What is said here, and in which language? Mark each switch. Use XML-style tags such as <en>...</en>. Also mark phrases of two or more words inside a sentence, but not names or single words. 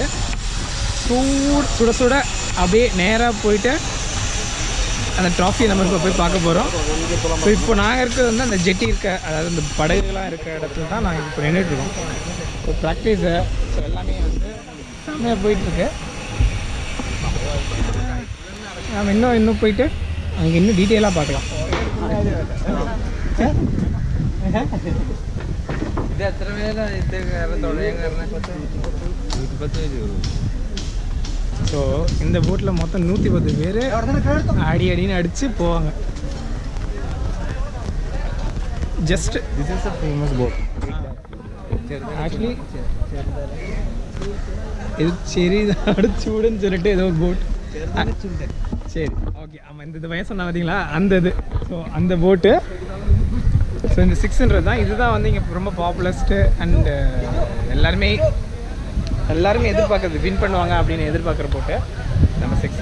<ta>சுட சுட அப்படியே நேராக போயிட்டு அந்த ட்ராஃபியை நம்ம இப்போ போய் பார்க்க போகிறோம். ஸோ இப்போ நாங்கள் இருக்கிறது வந்து அந்த ஜெட்டி இருக்க, அதாவது இந்த படகுலாம் இருக்க இடத்துல தான் நாங்கள் இப்போ நின்றுட்டுருக்கோம். ஸோ ப்ராக்டிஸு ஸோ எல்லாமே வந்து செம்மையாக போயிட்டுருக்கு. நம்ம இன்னும் போயிட்டு அங்கே இன்னும் டீட்டெயிலாக பார்க்கலாம்.</ta> <ml>ഇത് എത്ര പേരാ ഇത് തുഴയാൻ കാരണം? 110 രൂപ.</ml> <ta>ஸோ இந்த போட்டில் மொத்தம் 110 பேர் அடின்னு அடித்து போவாங்க. ஜஸ்ட்</ta> <en>This is a famous boat.</en> <ta>ஆக்சுவலி இது சரி அடிச்சுடுன்னு சொல்லிட்டு ஏதோ போட். சரி, ஓகே. ஆமாம், இந்த வயசு சொன்ன பார்த்தீங்களா, அந்த இது. ஸோ அந்த போட்டு, ஸோ இந்த 600 தான். இதுதான் வந்து இங்கே ரொம்ப</ta> <en>popularest and</en> <ta>எல்லாருமே எதிர்பார்க்குறது, வின் பண்ணுவாங்க அப்படின்னு எதிர்பார்க்குற போட்டு நம்ம 6.</ta>